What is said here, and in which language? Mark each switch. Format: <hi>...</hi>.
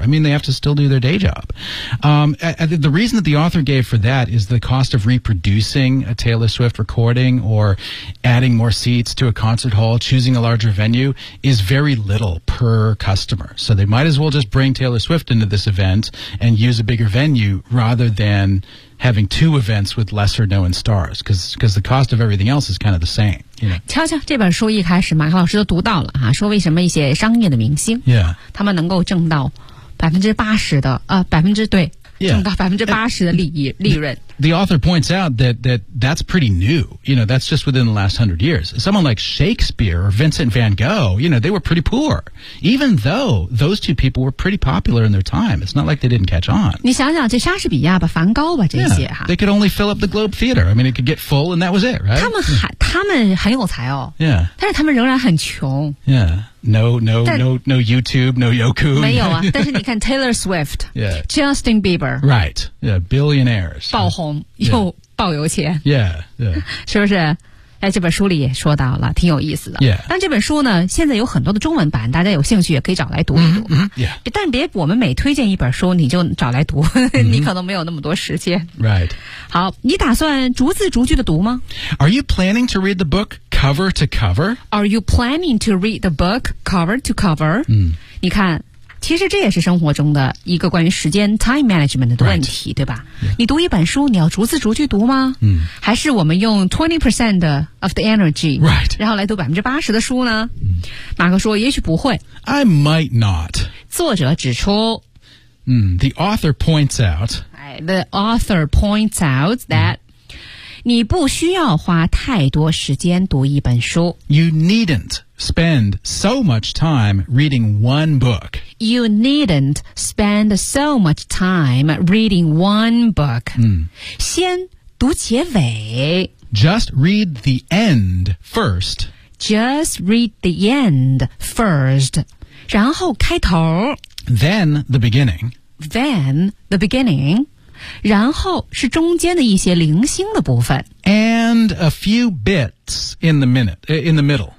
<en>I mean, they have to still do their day job. The reason that the author gave for that is the cost of reproducing a Taylor Swift recording or adding more seats to a concert hall, choosing a larger venue, is very little per customer. So they might as well just bring Taylor Swift into this event and use a bigger venue rather than... having two events with lesser known stars because the cost of everything else is kind of the same you know?</en> <zh>瞧瞧这本书一开始马克老师都读到了、说为什么一些商业的明星、他们能够挣到80%的、挣到80%的利润</zh> <en>the author points out that's pretty new you know that's just within the last 100 years someone like Shakespeare or Vincent van Gogh you know they were pretty poor even though those two people were pretty popular in their time it's not like they didn't catch on</en> <zh>你想想这莎士比亚吧梵高吧这些、</zh> <en>they could only fill up the Globe Theater I mean it could get full and that was it right</en> <zh>他们很有才哦</zh> <en>yeah</en> <zh>但是他们仍然很穷</zh> <en>yeahNo YouTube, no Youku.</en> <zh>没有啊，但是你看 Taylor Swift,</zh> <en>yeah. Justin Bieber. Right, yeah, billionaires.</en> <zh>爆红又爆有钱。</zh> <en>Yeah.</en> <zh>是不是？哎，这本书里也说到了，挺有意思的。</zh> <en>Yeah.</en> <zh>但这本书呢，现在有很多的中文版，大家有兴趣也可以找来读一读。</zh> <en>Mm-hmm. Yeah.</en> <zh>但别我们每推荐一本书，你就找来读，你可能没有那么多时间。</zh> <en>Right.</en> <zh>好，你打算逐字逐句的读吗</zh> <en>？Are you planning to read the book? Cover to cover? Are you planning to read the book cover to cover?</en> <zh>你看其实这也是生活中的一个关于时间 time management 的问题、</zh> <en>right.</en> <zh>对吧、</zh> <en>yeah.</en> <zh>你读一本书你要逐字逐句读吗、还是我们用</zh> <en>20% of the energy、 right.</en> <zh>然后来读80%的书呢、马克说也许不会</zh> <en>I might not</en> <zh>作者指出、</zh> <en>The author points out The author points out that、</en> <zh>你不需要花太多时间读一本书。</zh> <en>You needn't spend so much time reading one book. You needn't spend so much time reading one book.、</en> <zh>先读结尾。</zh> <en>Just read the end first. just read the end first.</en> <zh>然后开头。</zh> <en>Then the beginning. Then the beginning.</en> <zh>然后是中间的一些零星的部分。</zh> <en>And a few bits in the minute, in the middle.</en>